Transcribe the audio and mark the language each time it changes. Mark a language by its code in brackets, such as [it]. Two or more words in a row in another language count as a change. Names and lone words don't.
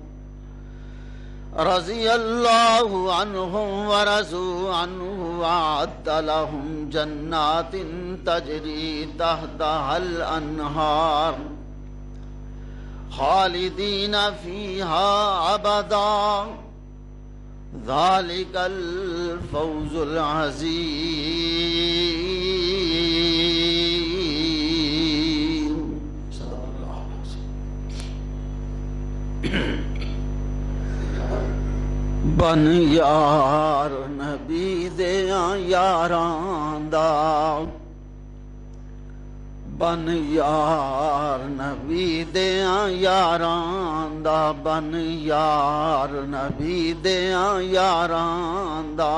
[ar] رضي الله عنهم ورضوا عنه وأعد لهم جنات تجري تحتها الأنهار خالدين فيها أبدا ذلك الفوز العظيم. صدق الله العظيم. [pa] بن یار نبی دیاں یاراں دا، بن یار نبی دیاں یاراں دا، بن یار نبی دیاں یاراں دا.